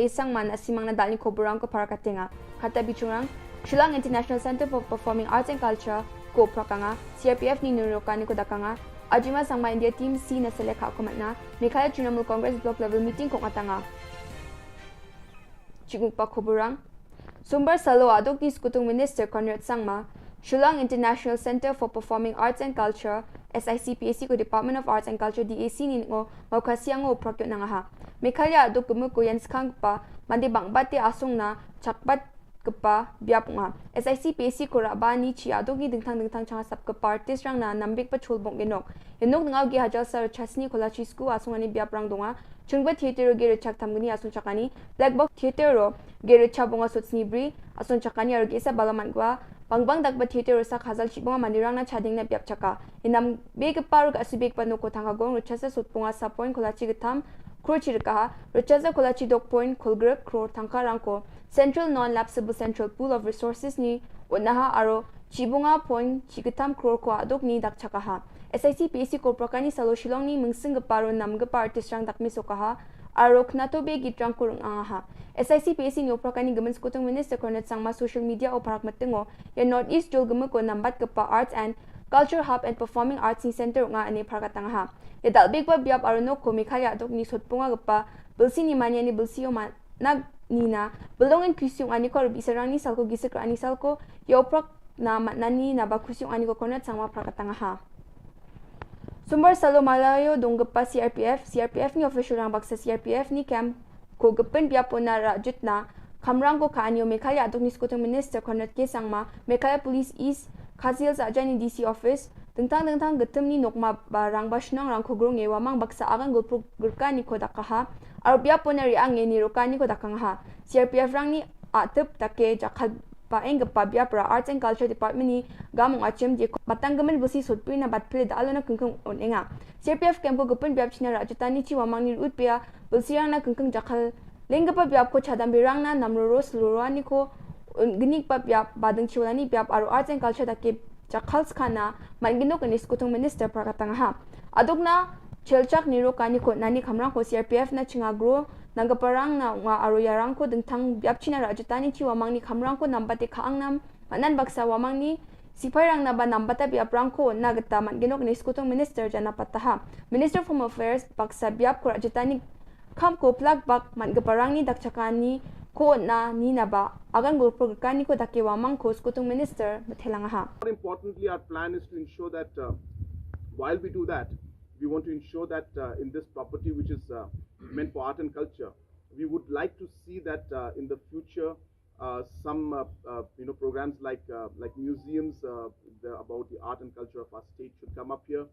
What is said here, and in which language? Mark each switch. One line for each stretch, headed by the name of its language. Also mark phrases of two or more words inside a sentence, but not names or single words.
Garo: isang man asimang nadal ni Khubor Na Ka Jylla, kata bichurang, Shillong International Center for Performing Arts and Culture, ko prakanga, CRPF ni nurukan ni ko dakanga, ajima sang ma India Team C na select ako matna, Meghalaya Trinamool Congress
English: Block Level Meeting
Garo: kong atanga. Chiguk pa Khuborang, sumber sa lo adok ni Skutung Minister Conrad Sangma, Shillong International Center for Performing Arts and Culture, SICPAC ko Department of Arts and Culture DAC ni ngo maukasiang ngo prakyo na nga ha. Meghalaya adok gumuk ko yan skang pa, mandi bang bati asong na chakbat kepa biap nga. SICPAC ko raba ni chi adok ni dingtang changa sap kepa artist rang na nambik pa chulbong genok. Genok ngaw gi hajal sa chasni kola chisku asong ani biap rang donga. Chungba theater ge rechak tamgani asong chakani, Black Box Theater ro ge recha bonga sotsni bri asong chakani ar ge sa balaman gwa. Bangbang dagba theater sa khazal chibonga mandirang na chading na biap chaka. Inam big paruk asubik panu ko thanga gong ruchasa sutpunga sa point kolachi gitam kro chirka ruchasa kolachi dok point khulgr kro thangka rangko Central Non-Lapsable Central Pool of Resources ni unaha aro chibonga point chigitam kro ko adok ni dak chaka ha. SICPAC ko prakani salo Shillong ni mungsing paro namga artist rang dakmi sokaha aro knato be gitrang kurung angaha. SICPAC ni oprakani gaman Skutung Minister Conrad Sangma
English: social media
Garo: o parak matengo ya Northeast jol gaman ko nambat kapa
English: Arts and Culture Hub and Performing Arts
Garo: ni Center nga ani parakatanga ha. Ya dalbig pa biap aruno ko Meghalaya adok ni sotpunga gapa bilsi ni manya ni bilsi o nag nina belongan kusyong ani ko bisarang ni salko gisik ani salko ya oprak na matnani na ba kusyong ani ko Conrad Sangma parakatanga ha. Sumber salo Malayo donggapa CRPF ni official rang baksa CRPF ni camp ko gapen biapo na rajut na kamrang ko kaanyo Meghalaya adok ni Skutung Minister Conrad K Sangma Meghalaya Police East Kazil sa ajani DC office tentang getem ni nokma barang basnang rang khogrong e wamang baksa agan gulpuk gurkani ko dakaha ar biapo na riang e ni rokani ko dakangha CRPF rang ni atep take jakhal pa engpa biapra
English: Arts and Culture Department
Garo: ni gamong achem je matanggamen busi sutpui na batple dalo na kengkeng onenga CRPF camp ko gupen biap china rajutani chi wamang ni utpia bulsirang na kengkeng jakhal lengga pa biap ko chadam birang na namroros lurani ko ginik pa biap badeng chiwani biap aro
English: Arts and Culture
Garo: take jakhal skana mangino kani Skutung Minister prakatanga ha adok na chelchak niro kani ko nani khamrang ko CRPF na chingagro nanggaparang na nga aro yarang ko dengtang biap china rajutani chi wamang ni khamrang ko nambate khaangnam manan baksa wamang ni sipairang na ba nambata biap rang ko nagata manginok ni Skutung Minister jana pataha Minister of Home Affairs baksa biap ko rajutani kham ko plug bak manggaparang ni dakchakani ko na ni na ba agan gulpur kani ko dake wamang ko Skutung Minister mathelanga ha.
English: More importantly, our plan is to ensure that while we do that, We want to ensure that in this property, which is meant for art and culture, we would like to see that in the future, some programs like museums about the art and culture of our state should come up here.